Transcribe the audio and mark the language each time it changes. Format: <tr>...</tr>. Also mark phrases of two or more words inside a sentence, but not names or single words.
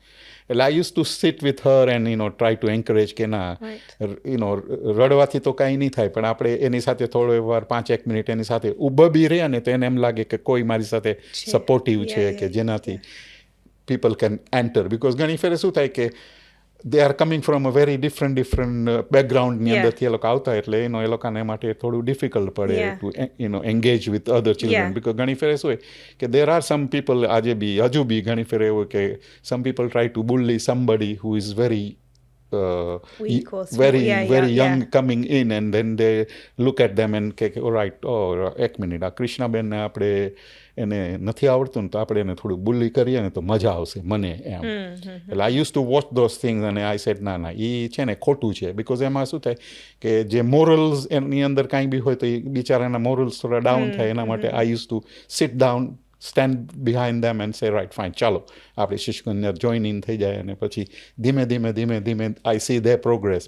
<gu>એટલે</gu> <en>I use to sit with her and try to encourage</en> <gu>કે ના રડવાથી તો કાંઈ નહીં થાય, પણ આપણે એની સાથે થોડો વાર 5-1 મિનિટ એની સાથે ઊભા બી રહ્યા ને તો એને એમ લાગે કે કોઈ મારી સાથે સપોર્ટિવ છે કે જેનાથી</gu> <en>people can enter.</en> <gu>બિકોઝ ઘણી ફેરે શું થાય કે</gu> <en>they are coming from a very different</en> <gu>બેકગ્રાઉન્ડની અંદરથી એ લોકો આવતા એટલે એ લોકોને માટે થોડું ડિફિકલ્ટ પડે</gu> <en>to engage with other children.</en> <gu>બિકોઝ ઘણી ફેરે શું હોય કે</gu> <en>there are some people</en> <gu>આજે બી હજુ બી ઘણી ફેરે એવું કે</gu> <en>some people try to bully somebody who is very Weak or small. very Yeah, very yeah, young yeah. coming in and then they look at them and</en> <gu>કે રાઈટ એક મિનિટ આ કૃષ્ણાબેનને આપણે એને નથી આવડતું ને તો આપણે એને થોડું બુલી કરીએ ને તો મજા આવશે મને એમ. એટલે</gu> <en>I use to watch those things</en> <gu>અને</gu> <en>I said</en> <gu>ના એ છે ને ખોટું છે. બિકોઝ એમાં શું થાય કે જે મોરલ્સ એની અંદર કાંઈ બી હોય તો એ બિચારાના મોરલ્સ થોડા ડાઉન થાય એના માટે</gu> <en>I use to sit down, stand behind them and say right fine</en> <gu>ચાલો આપણે શિશુકુંજને</gu> <en>join in</en> <gu>થઈ જાય અને પછી ધીમે ધીમે</gu> <en>I see their progress.</en>